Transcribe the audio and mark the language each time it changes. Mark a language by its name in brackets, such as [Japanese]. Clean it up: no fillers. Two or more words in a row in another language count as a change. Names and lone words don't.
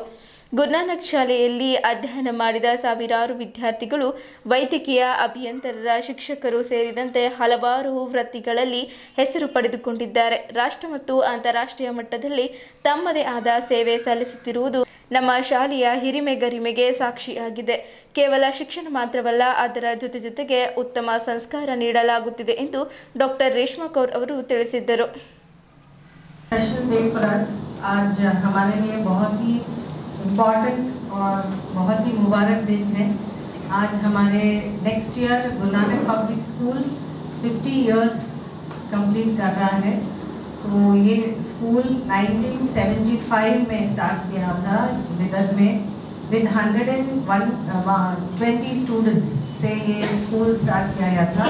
[Kannada] ಗುರುನಾನಕ್ ಶಾಲೆಯಲ್ಲಿ ಅಧ್ಯಯನ ಮಾಡಿದ ಸಾವಿರಾರು ವಿದ್ಯಾರ್ಥಿಗಳು ವೈದ್ಯಕೀಯ, ಅಭಿಯಂತರರ, ಶಿಕ್ಷಕರು ಸೇರಿದಂತೆ ಹಲವಾರು ವೃತ್ತಿಗಳಲ್ಲಿ ಹೆಸರು ಪಡೆದುಕೊಂಡಿದ್ದಾರೆ. ರಾಷ್ಟ್ರ ಮತ್ತು ಅಂತಾರಾಷ್ಟ್ರೀಯ ಮಟ್ಟದಲ್ಲಿ ತಮ್ಮದೇ ಆದ ಸೇವೆ ಸಲ್ಲಿಸುತ್ತಿರುವುದು ನಮ್ಮ ಶಾಲೆಯ ಹಿರಿಮೆ ಗರಿಮೆಗೆ ಸಾಕ್ಷಿಯಾಗಿದೆ. ಕೇವಲ ಶಿಕ್ಷಣ ಮಾತ್ರವಲ್ಲ, ಅದರ ಜೊತೆಗೆ ಉತ್ತಮ ಸಂಸ್ಕಾರ ನೀಡಲಾಗುತ್ತಿದೆ ಎಂದು ಡಾಕ್ಟರ್ ರೇಷ್ಮಾ ಕೌರ್ ಅವರು ತಿಳಿಸಿದ್ದರು. [Hindi] इम्पॉर्टेंट और बहुत ही मुबारक दिन है। आज हमारे [English] next year [Hindi] गुरुनानक पब्लिक स्कूल 50 [English] years complete [Hindi] कर रहा है। तो ये स्कूल 1975 में स्टार्ट किया था बिदर में [English] with 120 students [Hindi] से ये स्कूल स्टार्ट किया गया था।